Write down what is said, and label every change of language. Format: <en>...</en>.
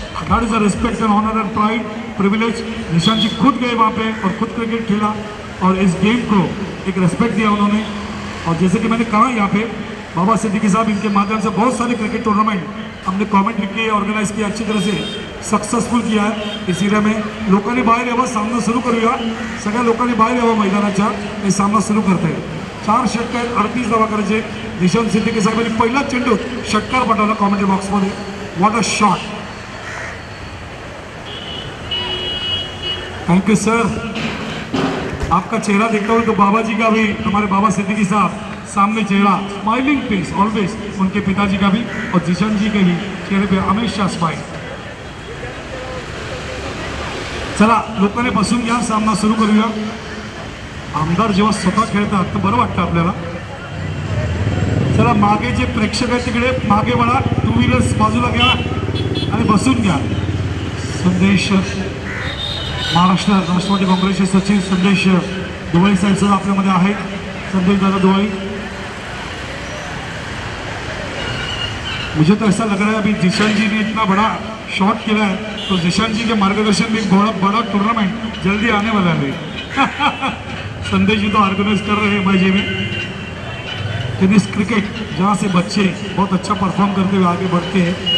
<en>That is a respect and honour and pride privilege.</en> <hi>Nishant जी खुद गए वहाँ पे और खुद क्रिकेट खेला और इस गेम को एक रिस्पेक्ट दिया उन्होंने. और जैसे कि मैंने कहा यहाँ पे बाबा सिद्दीकी साहब, इनके माध्यम से बहुत सारे क्रिकेट टूर्नामेंट हमने कमेंट्री की ऑर्गेनाइज किया, अच्छी तरह से सक्सेसफुल किया आहे. इस एरिया में</hi> <mr>लोकांनी बाहेर यावं, सामना सुरू करूया. सगळ्या लोकांनी बाहेर यावं मैदानाच्या, हे सामना सुरू करते. 4 षटकार 38 धावा करायचे. दिशांत सिद्दीकी साहेबांनी पहिला चेंडू षटकार पाठवला कॉमेंट्री बॉक्समध्ये.</mr> <en>What a shot.</en> <hi>Thank you sir, आपका चेहरा देखता हूँ तो बाबा जी का भी, हमारे बाबा सिद्दीकी साहब सामने चेहरा स्माइलिंग फेस ऑलवेज, उनके पिताजी का भी और जिशन जी के भी चेहरे पे हमेशा स्माइल.</hi> <mr>चला लोकांनी बसून घ्या, सामना सुरू करूया. आमदार जेव्हा स्वतः खेळतात तर बरं वाटतं आपल्याला. चला मागे जे प्रेक्षक आहेत तिकडे मागे वळा, 2 व्हीलर्स बाजूला घ्या आणि बसून घ्या. संदेश महाराष्ट्र राष्ट्रवादी काँग्रेसचे सचिव संदेश दुवाई साहेब सुद्धा आपल्यामध्ये आहेत.</mr> <hi>संदेश दादा दुवाई, मुझे तो ऐसा लग रहा है अभी जिशान जी ने इतना बड़ा शॉट किया है तो जिशान जी के मार्गदर्शन में बहुत बड़ा टूर्नामेंट जल्दी आने वाला है. संदेश जी तो ऑर्गेनाइज कर रहे हैं भाई में. टेनिस क्रिकेट जहाँ से बच्चे बहुत अच्छा परफॉर्म करते हुए आगे बढ़ते हैं.</hi>